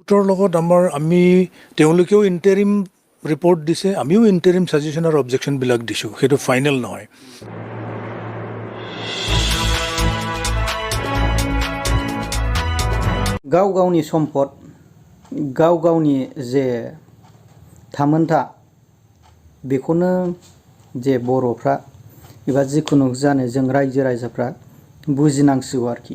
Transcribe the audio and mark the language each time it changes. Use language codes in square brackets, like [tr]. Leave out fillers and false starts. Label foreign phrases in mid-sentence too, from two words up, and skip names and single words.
[as] আয়ুক্তৰ লগত আমি তেওঁলোকেও ইণ্টাৰিম ৰিপৰ্ট দিছে, আমিও ইণ্টাৰিম ছাজেশ্যন আৰু অবজেকশ্যনবিলাক দিছোঁ, সেইটো ফাইনেল নহয়। [brx] गाव गावनि सम्पद, गाव गावनि जे थामोनथा बेखौनो जे बर'फ्रा एबा जिखुनु जानो जों रायजो राजाफ्रा बुजिनांसिगौ आरोखि।